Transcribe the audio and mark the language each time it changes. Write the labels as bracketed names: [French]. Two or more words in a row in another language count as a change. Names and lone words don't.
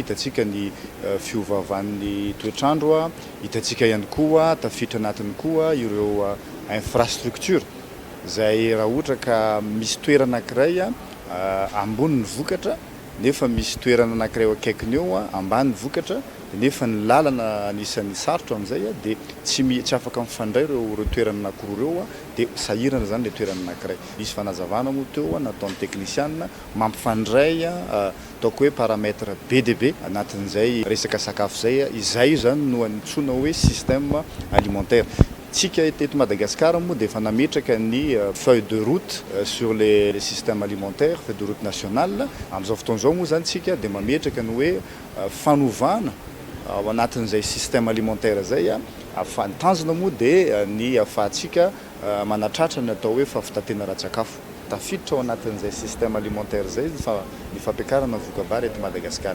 [Malagasy] Hitantsika ny fiovaovan'ny toetrandro, hitantsika ihany koa tafiditra anatiny koa ireo infrastructure zay raha ohatra ka misy toerana anankiray ambony ny vokatra nefa misy toerana anankiray eo akaikiny eo ambany ny vokatra nefa ny lalana anisan'ny sarotra amin'izay dia tsy afaka mifandray ireo toerana anankiroa ireo dia sahirana zany le toerana anankiray. Misy fanazavana moa teo nataon'ny technicianina mampifandray ataoko hoe paramètre be dia be anatin'izay resaka sakafo izay zany no antsoina hoe [French] système alimentaire. [Malagasy] Tsika eto Madagasikara moa dia efa nametraka ny [French] feuille de route sur les systèmes alimentaires, feuille de route nationale. [Malagasy] Amin'izao fotoana izao moa zany tsika dia mametraka ny hoe fanovana ao anatin'izay [French] système alimentaire [Malagasy] zay ahafahan'ny tanjona moa dia ny ahafahantsika manatratra ny atao hoe fahafitatena ara-tsakafo. Tafiditra ao anatin'izay [French] système alimentaire [Malagasy] zay ny fampiakarana vokabary eto Madagasikara.